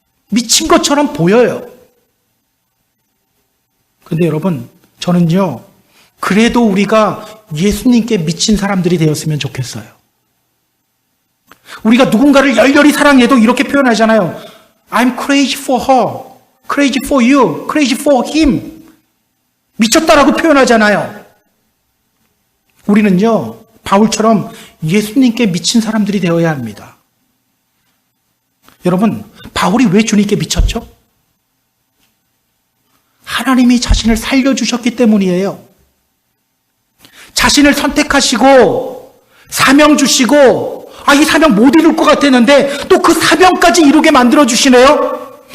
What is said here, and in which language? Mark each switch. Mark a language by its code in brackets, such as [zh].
[ko] 미친 것처럼 보여요. 근데 여러분, 저는요, 그래도 우리가 예수님께 미친 사람들이 되었으면 좋겠어요. 우리가 누군가를 열렬히 사랑해도 이렇게 표현하잖아요. [en] I'm crazy for her, crazy for you, crazy for him. [ko] 미쳤다라고 표현하잖아요. 우리는요, 바울처럼 예수님께 미친 사람들이 되어야 합니다. 여러분, 바울이 왜 주님께 미쳤죠? 하나님이 자신을 살려주셨기 때문이에요. 자신을 선택하시고 사명 주시고 이 사명 못 이룰 것 같았는데 또 그 사명까지 이루게 만들어주시네요.